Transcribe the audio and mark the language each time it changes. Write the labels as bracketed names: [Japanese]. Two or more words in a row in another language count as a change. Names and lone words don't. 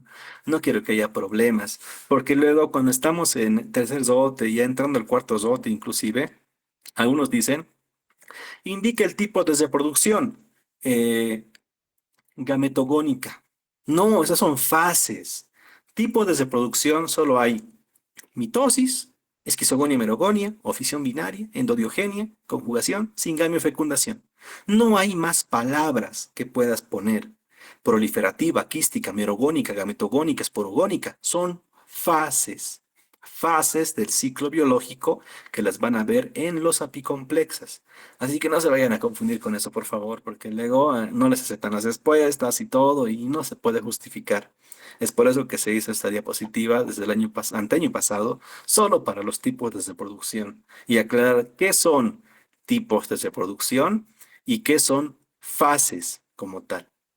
[Spanish] No quiero que haya problemas, porque luego cuando estamos en tercer zote, ya entrando al cuarto zote inclusive, algunos dicen, indica el tipo de reproducción eh, gametogónica. No, esas son fases. Tipo de reproducción solo hay mitosis, esquizogonia merogonia, o fisión binaria, endodiogenia, conjugación, singamio, fecundación. No hay más palabras que puedas poner. Proliferativa, quística, merogónica, gametogónica, esporogónica. Son fases. Fases del ciclo biológico que las van a ver en los apicomplexas. Así que no se vayan a confundir con eso, por favor, porque luego no les aceptan las respuestas y todo, y no se puede justificar. Es por eso que se hizo esta diapositiva desde el anteaño pasado, solo para los tipos de reproducción y aclarar qué son tipos de reproducción y qué son fases como tal.